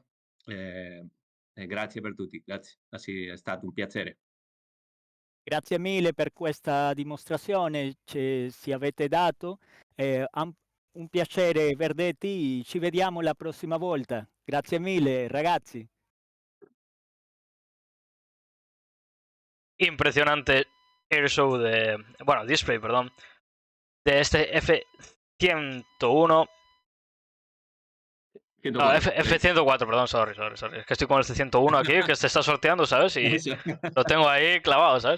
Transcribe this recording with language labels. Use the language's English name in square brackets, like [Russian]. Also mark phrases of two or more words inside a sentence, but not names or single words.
[Italian] Grazie per tutti, grazie. È stato un piacere. Grazie mille per questa dimostrazione, ci avete dato. Un piacere, Verdetti, ci vediamo la prossima volta. Grazie mille, ragazzi. [Spanish] Impresionante [English] airshow display, [Spanish] perdón, de este F-101. No, F-104, perdón, sorry. Es que estoy con el C-101 aquí, que se está sorteando, ¿sabes? Y lo tengo ahí clavado, ¿sabes?